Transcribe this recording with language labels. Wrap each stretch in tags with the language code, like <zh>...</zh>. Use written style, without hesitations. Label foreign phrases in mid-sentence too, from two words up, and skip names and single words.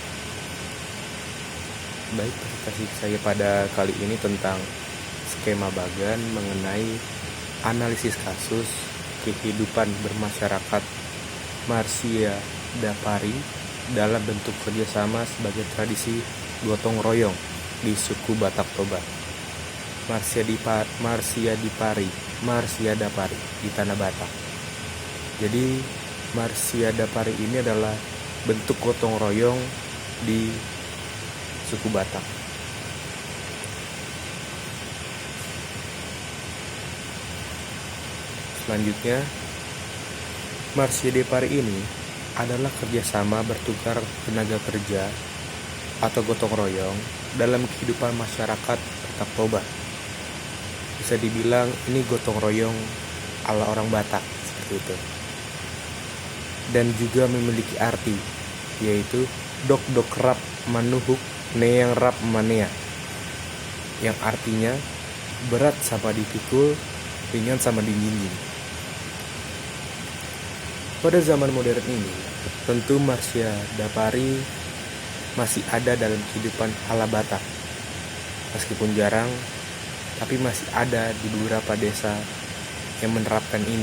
<id>Baik, presentasi saya pada kali ini tentang skema Bagan mengenai analisis kasus kehidupan bermasyarakat Marsia Dapari dalam bentuk kerjasama sebagai tradisi gotong royong di suku Batak Toba. Marsia Dapari di tanah Batak. Jadi Marsia Dapari ini adalah bentuk gotong royong di suku Batak. Selanjutnya, Marsia Dapari ini adalah kerjasama bertukar tenaga kerja atau gotong royong dalam kehidupan masyarakat Batak Toba. Bisa dibilang ini gotong royong ala orang Batak seperti itu. Dan juga memiliki arti, yaitu</id> <bbc>dok rap manuhuk neang rap manea,</bbc> <id>yang artinya berat sama dipikul, ringan sama dijinjing. Pada zaman modern ini, tentu Marsia Dapari masih ada dalam kehidupan ala Batak. Meskipun jarang, tapi masih ada di beberapa desa yang menerapkan ini.</id>